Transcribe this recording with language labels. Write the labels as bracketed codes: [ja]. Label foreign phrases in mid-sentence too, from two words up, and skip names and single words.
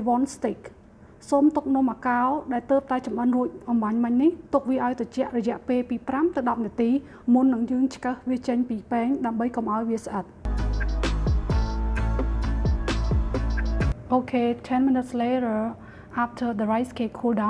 [en] won't stick [km] សូមទុកនំអាកោដែលទើបតែចម្អិនរួចអំបញ្ញមិញនេះទុកវាឲ្យត្រជាក់រយៈពេលពី5ទៅ10នាទីមុននឹងយើងឆ្កឹះវាចេញពីពែងដើម្បីកុំឲ្យវាស្អិត [en] Okay 10 minutes later after the rice cake cool down